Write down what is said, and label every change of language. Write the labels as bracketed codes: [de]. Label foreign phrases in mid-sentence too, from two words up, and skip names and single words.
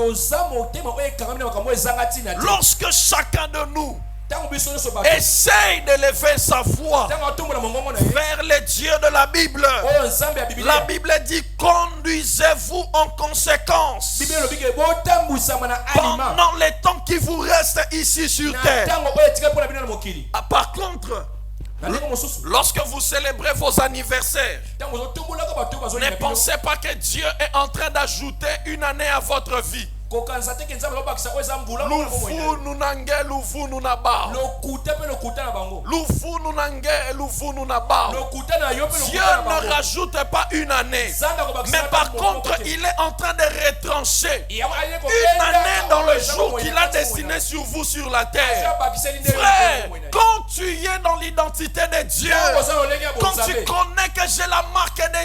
[fr] Lorsque chacun de nous essaye de lever sa voix vers les dieux de la Bible, la Bible dit: conduisez-vous en conséquence pendant les temps qui vous restent ici sur terre. Par contre, Lorsque vous célébrez vos anniversaires, ne pensez pas que Dieu est en train d'ajouter une année à votre vie. [lua] Lufu nunange lufu nunaba. Lufu nunange lufu nunaba. [fr] Dieu ne rajoute pas une année, mais par contre il est en train de retrancher une année dans le jour qu'il a destiné sur vous sur la terre. Frère, quand tu es dans l'identité de Dieu, quand tu connais que j'ai la marque de